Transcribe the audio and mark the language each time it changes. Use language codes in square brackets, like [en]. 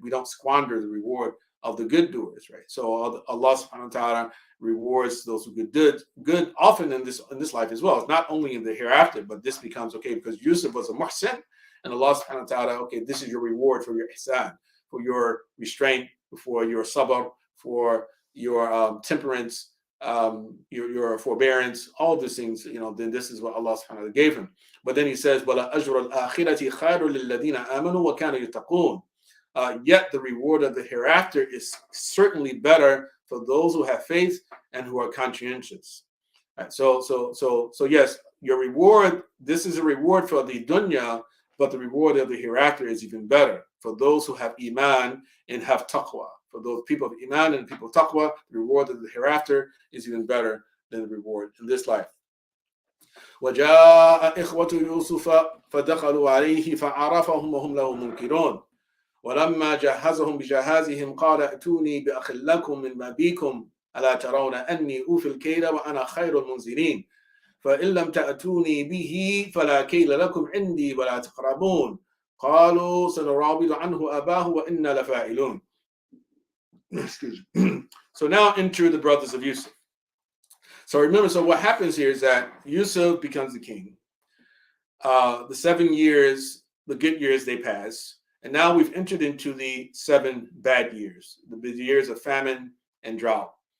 [en] We don't squander the reward of the good doers, right? So Allah subhanahu wa ta'ala rewards those who good often in this life as well. It's not only in the hereafter, but this becomes okay because Yusuf was a muhsin, and Allah subhanahu wa ta'ala, okay, this is your reward for your ihsan, for your restraint, for your sabr, for your temperance, your forbearance, all of these things, then this is what Allah subhanahu wa ta'ala gave him. But then he says, [ar] وَلَا أَجْرُ الْآخِرَةِ خَيْرٌ لِلَّذِينَ آمَنُوا وَكَانُوا يَتَّقُونَ. [en] Yet the reward of the hereafter is certainly better for those who have faith and who are conscientious. Right? So yes, your reward, this is a reward for the dunya, but the reward of the hereafter is even better for those who have iman and have taqwa. For those people of iman and people of taqwa, the reward of the hereafter is even better than the reward in this life. [ar] وَجَاءَ إِخْوَةُ يُوسُفَ فَدَخَلُوا عَلَيْهِ فَعَرَفَهُمْ وَهُمْ لَهُ مُنْكِرُونَ وَلَمَّا جَهَّزَهُم بِجَهَازِهِمْ قَالَ ائْتُونِي بِأَخٍ لَكُم مِّنْ أَبِيكُمْ أَلَا تَرَوْنَ أَنِّي أُوفِي الْكَيْلَ وَأَنَا خَيْرُ الْمُنزِلِينَ فإن لم تأتوني به فلا كيل لكم عندي ولا تقربون قالوا سنراود عنه أباه وإنا لفاعلون. [en] So now enter the brothers of Yusuf. So remember, so what happens here is that Yusuf becomes the king. The 7 years, the good years, they pass. And now we've entered into the 7 bad years, the years of famine and drought.